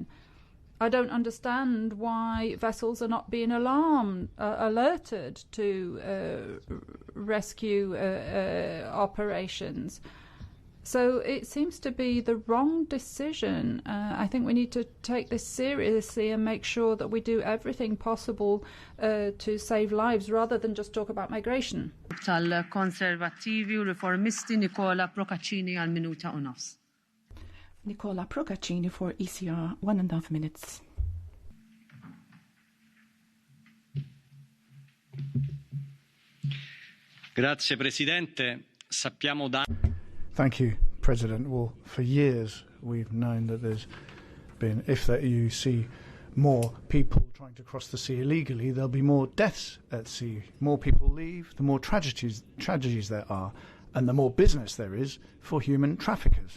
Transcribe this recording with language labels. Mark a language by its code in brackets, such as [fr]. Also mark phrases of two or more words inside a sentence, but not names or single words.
[en] I don't understand why vessels are not being alerted to rescue operations. So it seems to be the wrong decision. I think we need to take this seriously and make sure that we do everything possible to save lives rather than just talk about migration. [mt] Tal-Konservattivi u Riformisti Nicola Procaccini għal minuta u nofs. [en] Nicola Procaccini for ECR, 1.5 minutes. [it] Grazie Presidente. Sappiamo da... [en] Thank you, President. Well, for years we've known that there's been, if you see more people trying to cross the sea illegally, there'll be more deaths at sea. More people leave, the more tragedies there are, and the more business there is for human traffickers.